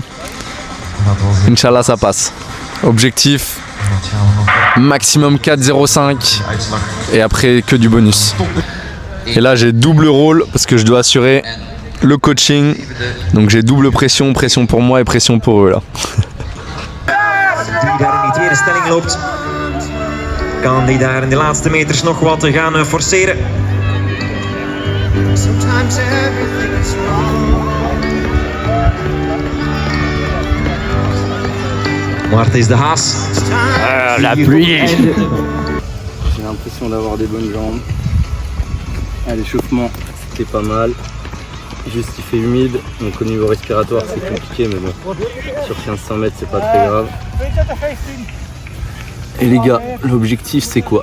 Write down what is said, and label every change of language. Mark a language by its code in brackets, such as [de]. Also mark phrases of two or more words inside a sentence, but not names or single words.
[ar] إن شاء الله [fr] ça passe. Objectif maximum 4,05 et après que du bonus. Et là j'ai double rôle parce que je dois assurer le coaching, donc j'ai double pression pour moi et pression pour eux là. [nl] Die daar in die tweede stelling loopt, kan die daar in de laatste meters nog wat gaan forceren. Maarten is de Haas. [fr] La pluie. J'ai l'impression d'avoir des bonnes jambes. L'échauffement c'était pas mal. Juste il fait humide, donc au niveau respiratoire c'est compliqué, mais bon, sur 1500 mètres c'est pas très grave. Et les gars, l'objectif c'est quoi?